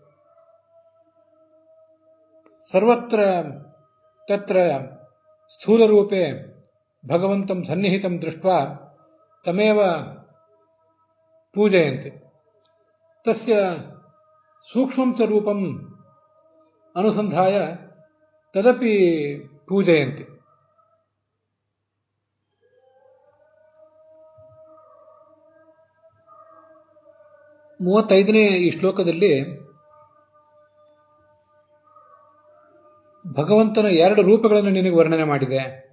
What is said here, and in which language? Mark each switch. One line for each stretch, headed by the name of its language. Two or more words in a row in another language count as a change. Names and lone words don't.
Sanskrit: सर्वत्र तत्र स्थूलरूपे भगवन्तं सन्निहितं दृष्ट्वा तमेव पूजयन्ति। तस्य सूक्ष्मं च रूपम् अनुसन्धाय तदपि पूजयन्ति।
Kannada: ಮೂವತ್ತೈದನೇ ಈ ಶ್ಲೋಕದಲ್ಲಿ ಭಗವಂತನ ಎರಡು ರೂಪಗಳನ್ನು ನಿನಗೆ ವರ್ಣನೆ ಮಾಡಿದೆ.